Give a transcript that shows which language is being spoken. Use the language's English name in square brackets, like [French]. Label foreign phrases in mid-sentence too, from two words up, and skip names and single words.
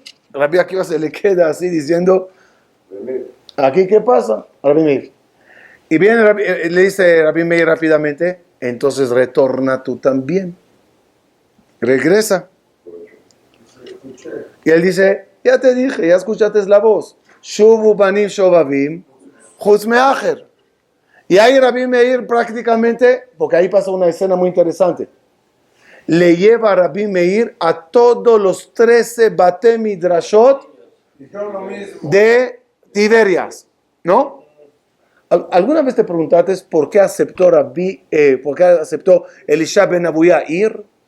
[Spanish] Rabbi Akiva se le queda así diciendo, ¿aquí qué pasa? Rabbi Meir. Y viene le dice Rabbi Meir rápidamente, entonces retorna tú también. Regresa. Y él dice, ya te dije, ya escuchaste la voz. [Hebrew] שובו בנים שובבים, חוץ מאחר. [Spanish] Y ahí Rabbi Meir prácticamente, porque ahí pasa una escena muy interesante, le lleva a Rabbi Meir a todos los 13 [Hebrew] בתי מדרשות [Spanish] de Tiberias, ¿no? ¿Alguna vez te preguntaste por qué aceptó Elisha ben Abuya ir?